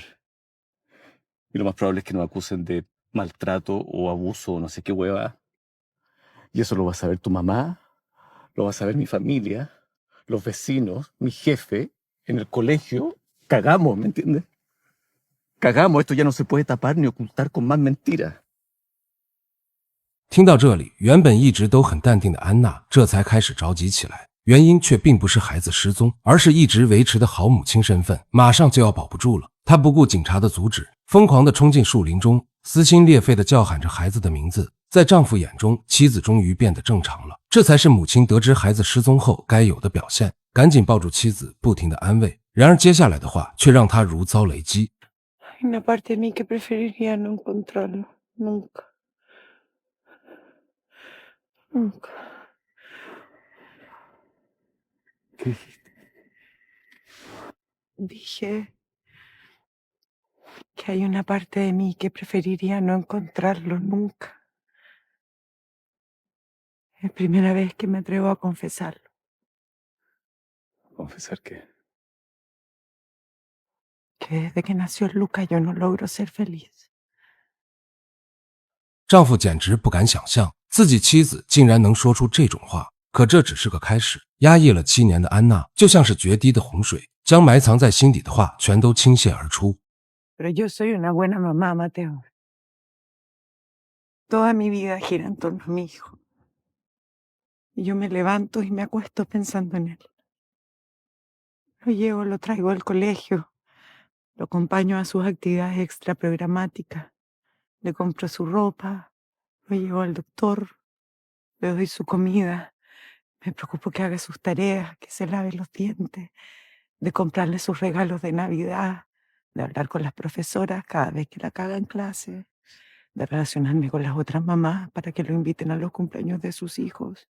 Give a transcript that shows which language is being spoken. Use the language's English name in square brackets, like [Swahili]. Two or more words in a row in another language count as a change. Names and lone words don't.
[Spanish] Y lo más probable es que nos acusen de maltrato o abuso o no sé qué hueva. Y eso lo va a saber tu mamá, lo va a saber mi familia, los vecinos, mi jefe, en el colegio. Cagamos, ¿me entiendes? Cagamos, esto ya no se puede tapar ni ocultar con más mentiras. [Chinese] 听到这里，原本一直都很淡定的安娜这才开始着急起来，原因却并不是孩子失踪，而是一直维持的好母亲身份马上就要保不住了。她不顾警察的阻止，疯狂地冲进树林中，撕心裂肺地叫喊着孩子的名字。在丈夫眼中，妻子终于变得正常了，这才是母亲得知孩子失踪后该有的表现。赶紧抱住妻子，不停地安慰。然而接下来的话却让她如遭雷击。 [Spanish] Hay una parte de mí que preferiría no encontrarlo. Nunca. Nunca. ¿Qué dijiste? Dije que hay una parte de mí que preferiría no encontrarlo nunca. Es primera vez que me atrevo a confesarlo. ¿Confesar qué? Que desde que nació Luca yo no logro ser feliz. [Chinese] 丈夫简直不敢想象自己妻子竟然能说出这种话，可这只是个开始。压抑了7年的安娜就像是决堤的洪水，将埋藏在心底的话全都倾泻而出。 [Spanish] Pero yo soy una buena mamá, Mateo. Toda mi vida gira en torno a mi hijo. Y yo me levanto y me acuesto pensando en él. Lo llevo, lo traigo al colegio, lo acompaño a sus actividades extraprogramáticas, le compro su ropa, lo llevo al doctor, le doy su comida, me preocupo que haga sus tareas, que se lave los dientes, de comprarle sus regalos de Navidad, de hablar con las profesoras cada vez que la caga en clase, de relacionarme con las otras mamás para que lo inviten a los cumpleaños de sus hijos.